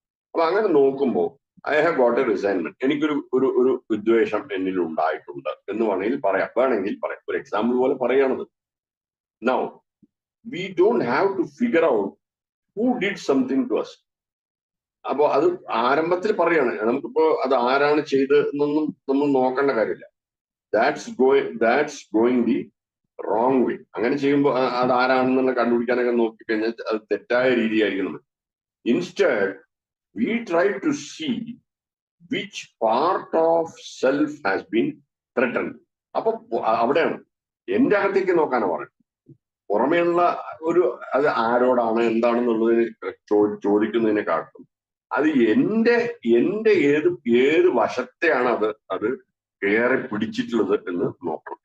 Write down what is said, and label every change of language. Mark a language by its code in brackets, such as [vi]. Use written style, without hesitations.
[ml] അപ്പൊ അങ്ങനെ നോക്കുമ്പോൾ [en] I have got a resentment, [ml] എനിക്കൊരു വിദ്വേഷം എന്നിൽ ഉണ്ടായിട്ടുണ്ട് എന്ന് വേണമെങ്കിൽ പറയാം. ഒരു എക്സാമ്പിൾ പോലെ പറയുകയാണത്. [en] Now we don't have to figure out who did something to us. [ml] അപ്പൊ അത് ആരംഭത്തിൽ പറയാണ്. നമുക്കിപ്പോ അത് ആരാണ് ചെയ്തതെന്നൊന്നും നമ്മൾ നോക്കേണ്ട കാര്യമില്ല. [en] That's going the wrong way. [ml] അങ്ങനെ ചെയ്യുമ്പോൾ അത് ആരാണെന്നുള്ള കണ്ടുപിടിക്കാനൊക്കെ നോക്കിക്കഴിഞ്ഞാൽ അത് തെറ്റായ രീതിയായിരിക്കും നമ്മൾ. [en] Instead, we try to see which part of self has been threatened. [ml] അപ്പൊ അവിടെയാണ് എന്റെ അകത്തേക്ക് നോക്കാനാണ് പറയുന്നത്. പുറമേയുള്ള അത് ആരോടാണ് എന്താണെന്നുള്ളതിന് ചോദിക്കുന്നതിനെക്കാട്ടും അത് എന്റെ ഏത് വശത്തെയാണ് അത് കയറി പിടിച്ചിട്ടുള്ളത് എന്ന് നോക്കണം.